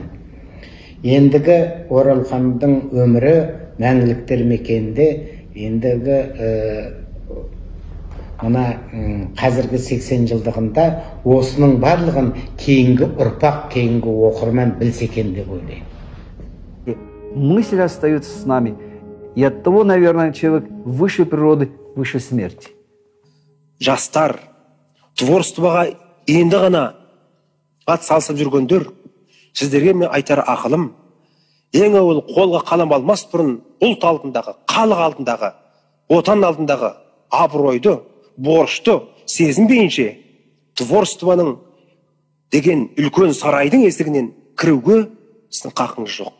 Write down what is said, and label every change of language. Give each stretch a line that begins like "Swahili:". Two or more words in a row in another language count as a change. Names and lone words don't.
Kazakh: Ендігі Оралханның өмірі мәңгіліктер мекенінде, ендігі мына қазіргі 80 жылдығында осының барлығын кейінгі ұрпақ, кейінгі оқырман білсе екен деп ойлаймын.
Russian: Мысль остается с нами. И от того, наверное, человек выше природы, выше смерти.
Kazakh: Жастар, творчествоға енді ғана ат салысып жүргендер, сіздерге мен айтар ақылым, ең әуел қолға қалам алмас бұрын ұлт алдындағы, халық алдындағы, отан алдындағы абыройды, борышты сезінбейінше творчествоның деген үлкен сарайдың есігінен кіруге сіздің қақыңыз жоқ.